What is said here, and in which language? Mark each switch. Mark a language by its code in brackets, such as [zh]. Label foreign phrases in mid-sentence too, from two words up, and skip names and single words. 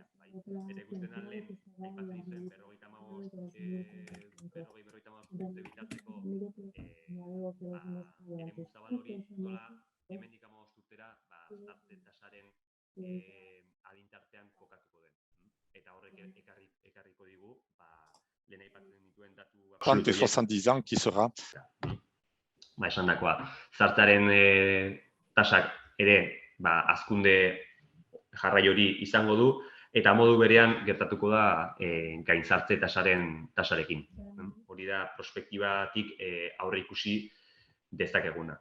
[eu] Eta ikusten da lehen, aipatzen izan 45 urte bitarteko eremu zabal hori nola hemendik 15 urtera zartze tasaren adintartean kokatuko den. Eta horrek ekarriko digu lehen aipatzen dituen datu [fr] 30-70 ans qui sera. [eu] Esandakoa, zartzearen tasak ere hazkunde jarrai hori izango du, eta modu berean gertatuko da gainzartze tasarekin. Hori da prospektibatik aurre ikusi dezakeguna.